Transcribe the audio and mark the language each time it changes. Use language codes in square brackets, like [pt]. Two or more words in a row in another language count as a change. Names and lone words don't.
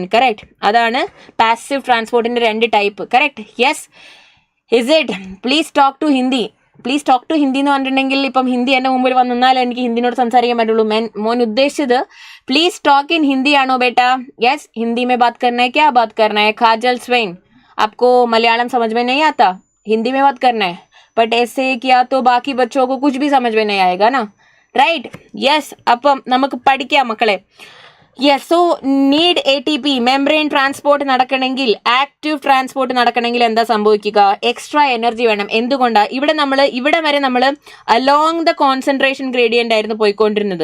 [ml] കറക്റ്റ്. അതാണ് [en] passive transport [ml] 2 ടൈപ്പ്. കറക്റ്റ്. യെസ്. [en] is it? please talk to Hindi. please talk to Hindi [ml] എന്ന് പറഞ്ഞിട്ടുണ്ടെങ്കിൽ ഇപ്പം ഹിന്ദി എൻ്റെ മുമ്പിൽ വന്നാൽ എനിക്ക് ഹിന്ദിനോട് സംസാരിക്കാൻ പറ്റുള്ളൂ. മോൻ ഉദ്ദേശിച്ചത് [en] please talk in Hindi [ml] ആണോ ബേട്ടാ? [hi] യെസ്. ഹിന്ദി में बात करना है. क्या बात करना है? काजल स्वैन, आपको मलयालम समझ में नहीं आता? हिंदी में बात करना है. बट ऐसे किया तो बाकी बच्चों को कुछ भी समझ में नहीं आएगा ना. [ml] റൈറ്റ്. യെസ്. അപ്പം നമുക്ക് പഠിക്കാം മക്കളെ. യെസ്. [en] so need ATP membrane transport [ml] നടക്കണമെങ്കിൽ, [en] active transport [ml] നടക്കണമെങ്കിൽ എന്താ സംഭവിക്കുക? [en] extra energy [ml] വേണം. എന്തുകൊണ്ടാണ്? ഇവിടെ വരെ നമ്മൾ [en] along the concentration gradient [ml] ആയിരുന്നു പോയിക്കൊണ്ടിരുന്നത്.